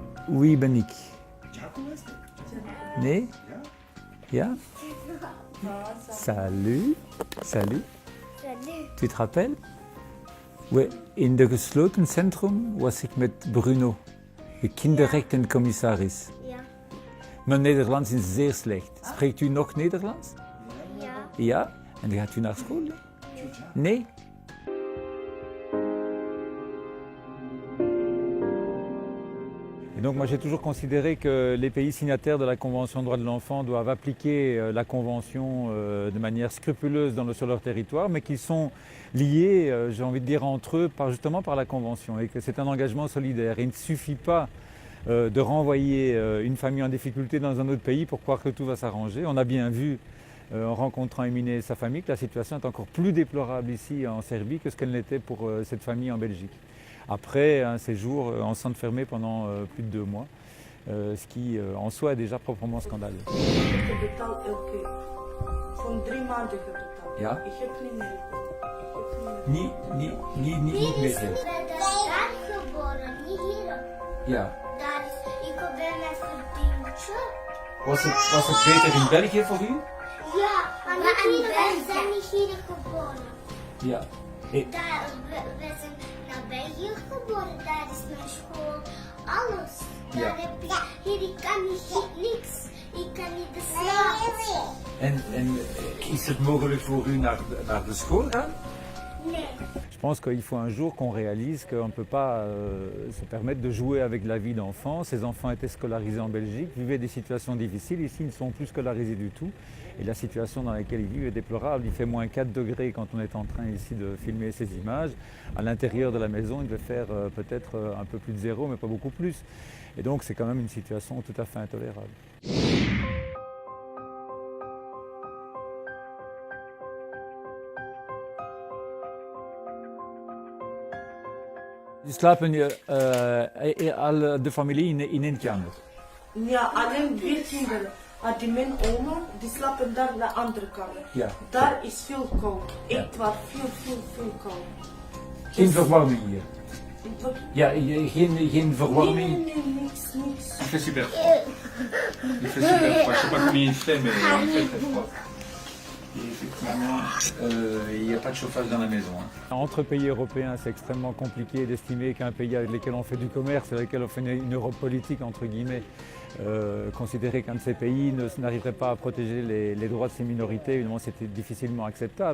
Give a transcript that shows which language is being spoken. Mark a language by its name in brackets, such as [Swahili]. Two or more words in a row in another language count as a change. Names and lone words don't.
[Dutch] Wie ben ik? Nee? Ja? [French] Salut. Salut. Tu te rappelles? Oui, [Dutch] in de gesloten centrum was ik met Bruno, de kinderrechtencommissaris. Ja. Mijn Nederlands is zeer slecht. Spreekt u nog Nederlands? Ja. Ja? En gaat u naar school? Nee? [French] Et donc moi j'ai toujours considéré que les pays signataires de la Convention des droits de l'enfant doivent appliquer la Convention de manière scrupuleuse sur leur territoire, mais qu'ils sont liés, j'ai envie de dire, entre eux justement par la Convention et que c'est un engagement solidaire. Il ne suffit pas de renvoyer une famille en difficulté dans un autre pays pour croire que tout va s'arranger. On a bien vu en rencontrant Emine et sa famille que la situation est encore plus déplorable ici en Serbie que ce qu'elle n'était pour cette famille en Belgique. Après un séjour en centre fermé pendant plus de 2 mois, ce qui en soi est déjà proprement scandaleux. [Dutch] Ja? Niet meer. Daar geboren, niet hier. Ja. Daar is, ik ben met verdienstje. Was het beter in België voor u? Ja, maar we zijn niet hier geboren. Ja. Daar, we zijn naar België geboren, daar is mijn school, alles. Daar heb je, hier ik kan niks, ik kan niet de slaap. En is het mogelijk voor u naar de school gaan? Nee. [French] Je pense qu'il faut un jour qu'on réalise qu'on ne peut pas se permettre de jouer avec la vie d'enfants. Ces enfants étaient scolarisés en Belgique, vivaient des situations difficiles. Ici, ils ne sont plus scolarisés du tout. Et la situation dans laquelle ils vivent est déplorable. Il fait moins 4 degrés quand on est en train ici de filmer ces images. À l'intérieur de la maison, il devait faire peut-être un peu plus de 0, mais pas beaucoup plus. Et donc, c'est quand même une situation tout à fait intolérable. [Dutch] Slapen al de familie in één kamer? Ja, alleen 4 kinderen. Maar mijn oma, die slapen daar in de andere kamer. Ja. Daar is veel koud. Echt waar, veel koud. Geen verwarming hier? Wat? Ja, geen verwarming? Nee, niks. [French] Il fait super froid. Il fait super froid. Je sais pas combien il fait, mais il fait très froid. Et effectivement, il n'y a pas de chauffage dans la maison. Entre pays européens, c'est extrêmement compliqué d'estimer qu'un pays avec lequel on fait du commerce, avec lequel on fait une Europe politique, entre guillemets, considérer qu'un de ces pays n'arriverait pas à protéger les droits de ces minorités, évidemment, c'était difficilement acceptable.